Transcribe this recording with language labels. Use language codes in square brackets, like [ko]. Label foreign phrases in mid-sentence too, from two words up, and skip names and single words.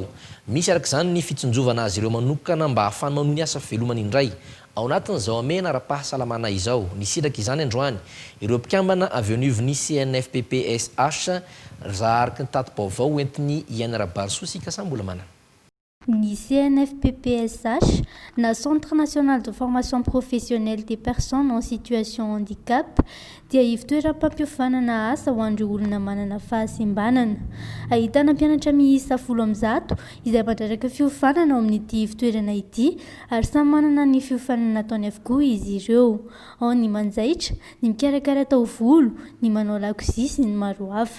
[mg] Misy araka izany ny fitsinjovana azy ireo manokana mba ahafahany manohy ny asa velomany indray. Ao anatin'izao amena ara-pahasalamana izao nisitraka izany androany ireo mpikambana avy ao anivon'ny CNFPPSH raha araka ny tatim-baovao hoentiny Yann Barsosi Kasambola manana. [fr] Ni CNFPPSH, na Centre national de formation professionnelle des personnes en situation handicap, [mg] dia ivitoeram-pampihofanana asa ho an'ireo olona manana fahasembanana. Ahitana mpianatra miisa 10 izay mandraraka fiofanana ao amin'ity ivitoerana ity ary samy manana ny fiofanana ataony avokoa izy ireo. Ao ny manjaitra, ny mikarakara taovolo, ny manao lakozia sy ny maro hafa.